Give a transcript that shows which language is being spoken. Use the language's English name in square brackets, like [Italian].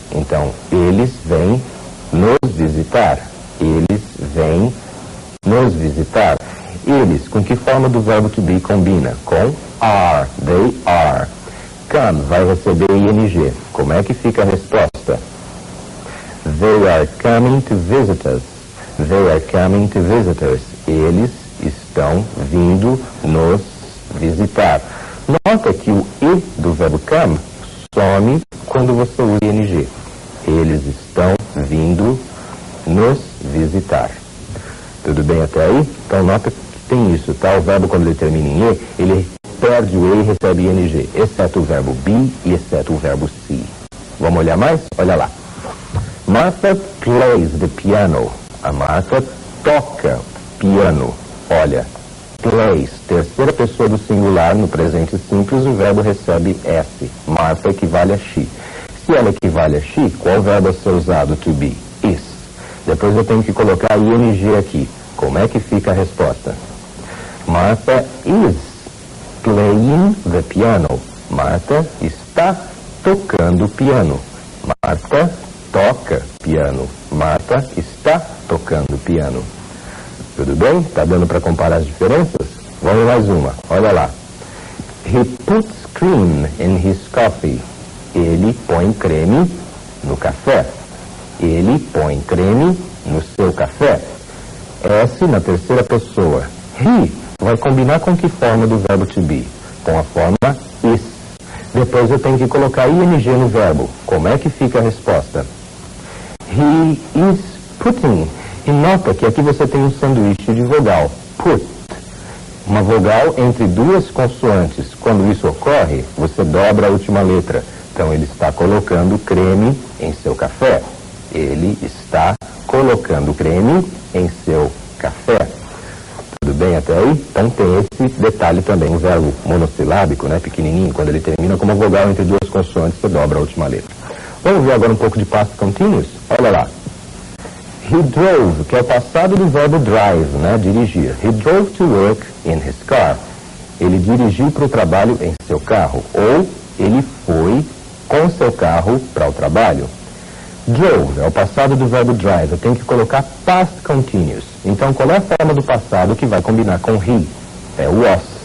[Portuguese] Então, eles vêm nos visitar. Eles vêm nos visitar. Eles, com que forma do verbo to be combina? Com are. They are. Come vai receber ing. Como é que fica a resposta? [English] They are coming to visit us. They are coming to visit us. [Portuguese] Eles estão vindo nos visitar. Nota que o e do verbo come some quando você usa ing. Eles estão vindo nos visitar. Tudo bem até aí? Então nota que tem isso, tá? O verbo quando ele termina em e, ele perde o e e recebe ing, exceto o verbo be e exceto o verbo see. Vamos olhar mais? Olha lá. [English] Martha plays the piano. [Portuguese] A Martha toca piano. Olha, plays, terceira pessoa do singular, no presente simples, o verbo recebe S. Martha equivale a she. Se ela equivale a she, qual verbo a ser usado? To be. Is. Depois eu tenho que colocar ing aqui. Como é que fica a resposta? [English] Martha is playing the piano. [Portuguese] Martha está tocando piano. Martha toca piano. Martha está tocando piano. Tudo bem? Tá dando para comparar as diferenças? Vamos mais uma. Olha lá. [English] He puts cream in his coffee. [Portuguese] Ele põe creme no café. Ele põe creme no seu café. S na terceira pessoa. He vai combinar com que forma do verbo to be? Com a forma is. Depois eu tenho que colocar ing no verbo. Como é que fica a resposta? [English] He is putting. [Portuguese] E nota que aqui você tem um sanduíche de vogal. Put. Uma vogal entre duas consoantes. Quando isso ocorre, você dobra a última letra. Então ele está colocando creme em seu café. Ele está colocando creme em seu café. Tudo bem até aí? Então tem esse detalhe também. Um verbo monossilábico, né, pequenininho, quando ele termina com uma vogal entre duas consoantes, você dobra a última letra. Vamos ver agora um pouco de past continuous? Olha lá. He drove, que é o passado do verbo drive, né, dirigir. [English] He drove to work in his car. [Portuguese] Ele dirigiu para o trabalho em seu carro. Ou ele foi com seu carro para o trabalho. Drove é o passado do verbo drive. Eu tenho que colocar past continuous. Então, qual é a forma do passado que vai combinar com he? É o was.